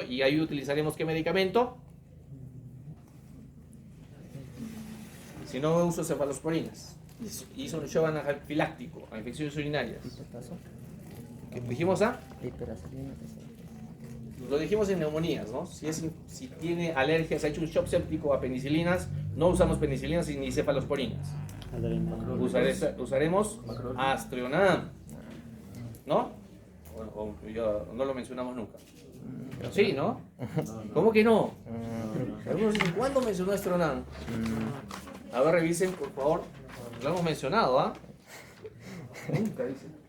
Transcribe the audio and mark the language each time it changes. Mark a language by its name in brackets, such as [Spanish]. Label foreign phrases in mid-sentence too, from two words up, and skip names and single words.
[Spanish] Y ahí utilizaremos ¿qué medicamento? Si no uso cefalosporinas. Hizo un shock anafiláctico a infecciones urinarias. ¿Qué dijimos? Lo dijimos en neumonías, ¿no? Si tiene alergias, ha hecho un shock séptico a penicilinas, no usamos penicilinas ni cefalosporinas. Usaremos Aztreonam, ¿no? No lo mencionamos nunca. Sí, ¿no? ¿Cómo que no? Algunos dicen, ¿cuándo mencionó Aztreonam? A ver, revisen, por favor. Lo hemos mencionado, ¿ah? Nunca dice.